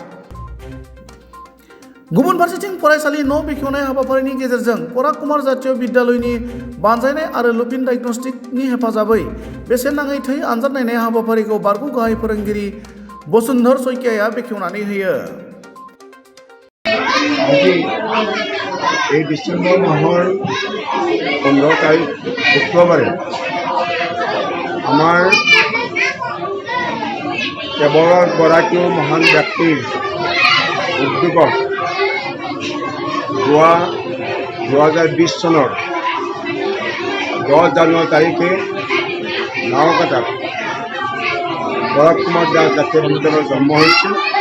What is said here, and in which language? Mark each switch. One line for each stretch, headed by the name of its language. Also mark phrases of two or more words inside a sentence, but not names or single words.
Bodo: गुबुन फारसेथिं फरायसालि न' बेखेवनाय हाबाफारिनि गेजेरजों पराग कुमार जातीय विद्यालयनि बानजायनाय आरो लुपिन डायग्नोस्टिकनि हेफाजाबै बेसेन नाङै थै आनजाद नायनाय हाबाफारिखौ बारग' गाहाय फोरोंगिरि बसुन्धर शइकियाया बेखेवनानै होयो।
Assamese: আজি এই ডিসেম্বৰ মাহৰ 15 তাৰিখ শুক্ৰবাৰে আমাৰ কেৱলগৰাকীও মহান ব্যক্তিৰ উদ্যোগত 2020 চনৰ 10 জানুৱাৰী তাৰিখে নাওকাটাত পৰাগ কুমাৰ জাতীয় বিদ্যালয়ৰ জন্ম হৈছিল।